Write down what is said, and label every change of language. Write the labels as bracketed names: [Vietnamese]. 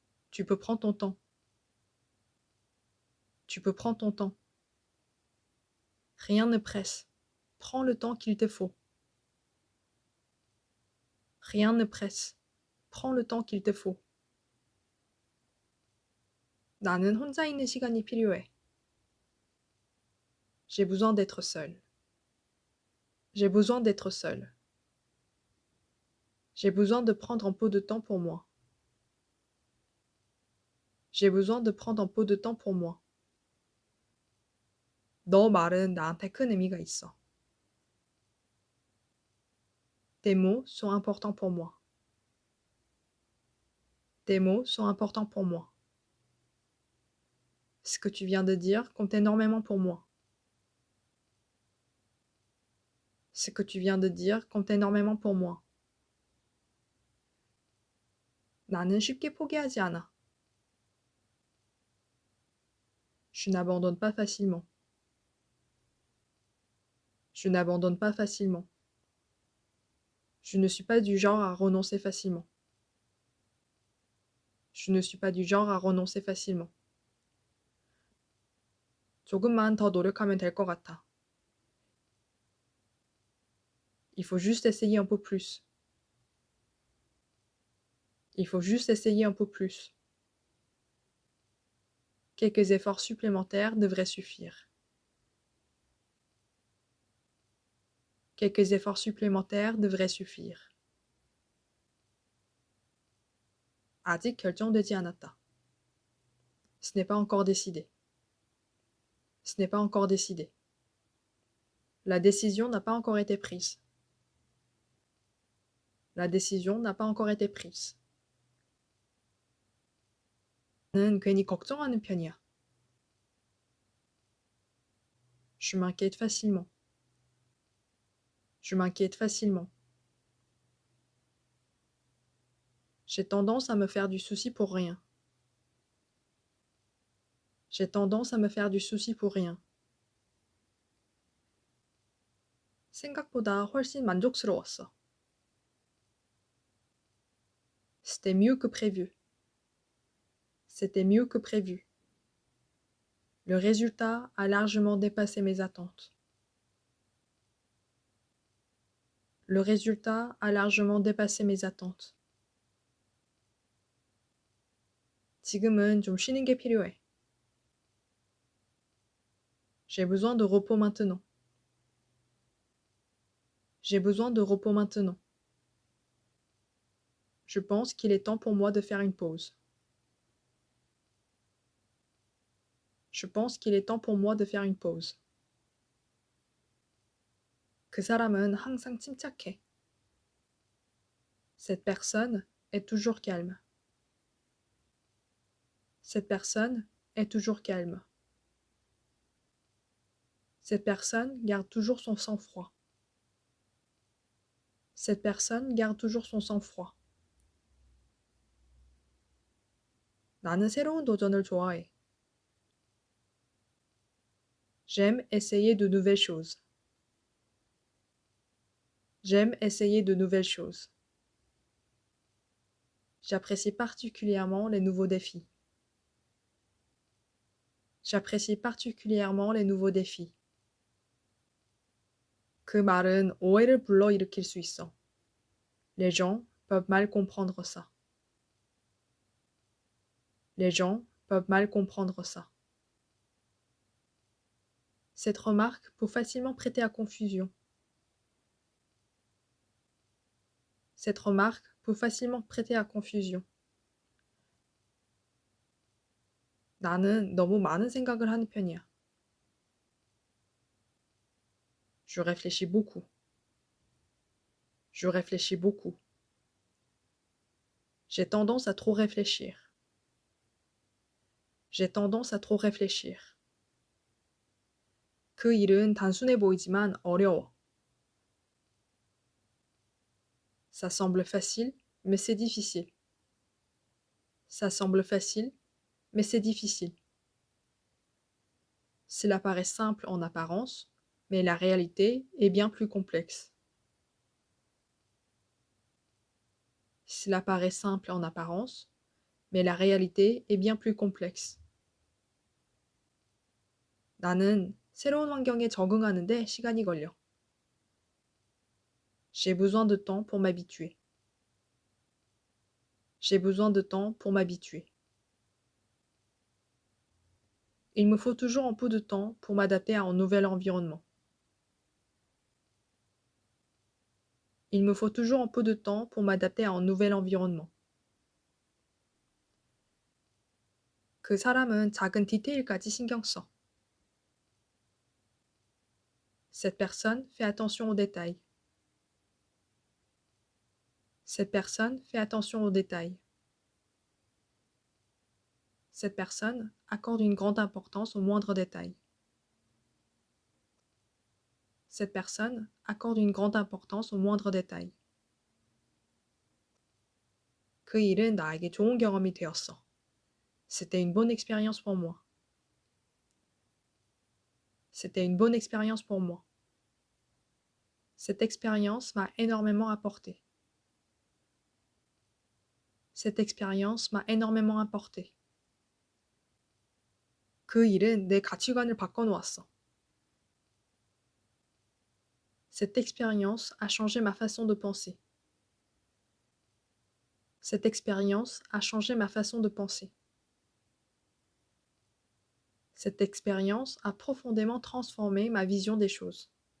[French] Tu peux prendre ton temps. Tu peux prendre ton temps. Rien ne presse. Prends le temps qu'il te faut. Rien ne presse. Prends le temps qu'il te faut. [Korean] 나는 혼자 있는 시간이 필요해. [French] J'ai besoin d'être seul. J'ai besoin d'être seul. J'ai besoin de prendre un peu de temps pour moi. J'ai besoin de prendre un peu de temps pour moi. [Korean] 너 말은 나한테 큰 의미가 있어. [French] Tes mots sont importants pour moi. Tes mots sont importants pour moi. Ce que tu viens de dire compte énormément pour moi. Ce que tu viens de dire compte énormément pour moi. [Korean] 나는 쉽게 포기하지 않아. [French] Je n'abandonne pas facilement. Je n'abandonne pas facilement. Je ne suis pas du genre à renoncer facilement. Je ne suis pas du genre à renoncer facilement. [Korean] 조금만 더 노력하면 될 것 같아. [French] Il faut juste essayer un peu plus. Il faut juste essayer un peu plus. Quelques efforts supplémentaires devraient suffire. Quelques efforts supplémentaires devraient suffire. [Korean] 아직 결정되지 않았다. [French] Ce n'est pas encore décidé. Ce n'est pas encore décidé. La décision n'a pas encore été prise. La décision n'a pas encore été prise. [Korean] 나는 괜히 걱정하는 편이야. [French] Je m'inquiète facilement. Je m'inquiète facilement. J'ai tendance à me faire du souci pour rien. J'ai tendance à me faire du souci pour rien. [Korean] 생각보다 훨씬 만족스러웠어. [French] C'était mieux que prévu. C'était mieux que prévu. Le résultat a largement dépassé mes attentes. Le résultat a largement dépassé mes attentes. [Korean] 지금은 좀 쉬는 게 필요해. [French] J'ai besoin de repos maintenant. J'ai besoin de repos maintenant. Je pense qu'il est temps pour moi de faire une pause. Je pense qu'il est temps pour moi de faire une pause. [Korean] 그 사람은 항상 침착해. [French] Cette personne est toujours calme. Cette personne est toujours calme. Cette personne garde toujours son sang-froid. Cette personne garde toujours son sang-froid. [Korean] 나는 새로운 도전을 좋아해. [French] J'aime essayer de nouvelles choses. J'aime essayer de nouvelles choses. J'apprécie particulièrement les nouveaux défis. J'apprécie particulièrement les nouveaux défis. [Korean] 그 말은 오해를 불러일으킬 수 있어. [French] Les gens peuvent mal comprendre ça. Les gens peuvent mal comprendre ça. Cette remarque peut facilement prêter à confusion. Cette remarque peut facilement prêter à confusion. [Korean] 나는 너무 많은 생각을 하는 편이야. [French] Je réfléchis beaucoup. Je réfléchis beaucoup. J'ai tendance à trop réfléchir. J'ai tendance à trop réfléchir. [Korean] 그 일은 단순해 보이지만 어려워. [French] Ça semble facile, mais c'est difficile. Ça semble facile, mais c'est difficile. Cela paraît simple en apparence, mais la réalité est bien plus complexe. Cela paraît simple en apparence, mais la réalité est bien plus complexe. [Korean] 나는 새로운 환경에 적응하는데 시간이 걸려. [French] J'ai besoin de temps pour m'habituer. J'ai besoin de temps pour m'habituer. Il me faut toujours un peu de temps pour m'adapter à un nouvel environnement. Il me faut toujours un peu de temps pour m'adapter à un nouvel environnement. [Korean] 그 사람은 작은 디테일까지 신경 써. [French] Cette personne fait attention aux détails. Cette personne fait attention aux détails. Cette personne accorde une grande importance aux moindres détails. Cette personne accorde une grande importance aux moindres détails. [Korean] 그 일은 나에게 좋은 경험이 되었어. [French] C'était une bonne expérience pour moi. C'était une bonne expérience pour moi. Cette expérience m'a énormément apporté. Cette expérience m'a énormément apporté. [Korean] 그 일은 내 가치관을 바꿔놓았어. [French] Cette expérience a changé ma façon de penser. Cette expérience a changé ma façon de penser. Cette expérience a profondément transformé ma vision des choses.